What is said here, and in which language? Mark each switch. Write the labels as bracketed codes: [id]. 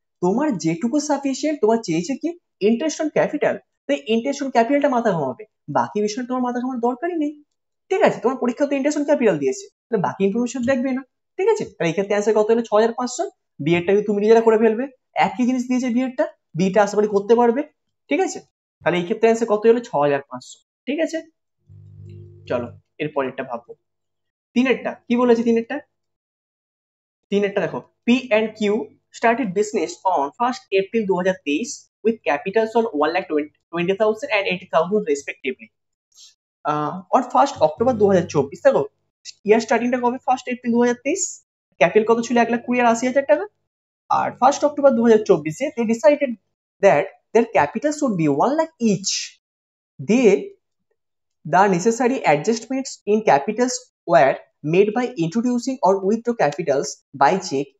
[bn] তোমার যেটুকু সাফিসিয়েন্ট, তোমার চেয়েছে কি ইন্টারেস্ট অন ক্যাপিটাল, তাই ইন্টারেস্ট অন ক্যাপিটালটা মাথা ঘামাবে, বাকি বিষয় তোমার মাথা ঘামানোর দরকারই নেই। ঠিক আছে, তোমার পরীক্ষা তো ইন্টারেস্ট অন ক্যাপিটাল দিয়েছে, তাহলে বাকি ইনফরমেশন দেখবে না। ঠিক আছে, তাহলে এই ক্ষেত্রে অ্যান্সার কত হলো 6,500। বিএডটা তুমি নিজেরা করে ফেলবে, একই জিনিস দিয়েছে বিএডটা, বিটা আশা করি করতে পারবে। ঠিক আছে, তাহলে এই ক্ষেত্রে অ্যান্সার কত হলো 6,500। ঠিক আছে, চলো এরপরেরটা ভাববো। তিনেরটা কি বলেছে, তিনেরটা দেখো P and Q [en] started business on 1st April 2023 with capitals on 1,20,000 and 80,000 respectively. On 1st October 2024, [bn] দেখো ইয়ার স্টার্টিংটা কবে 1st এপ্রিল 2023, ক্যাপিটাল কত ছিল 1,20,000 আর 80,000 টাকা। আর [en] 1st October 2024 they decided that their capital should be 1 lakh each. The necessary adjustments in capitals were made by introducing or withdraw capitals by check.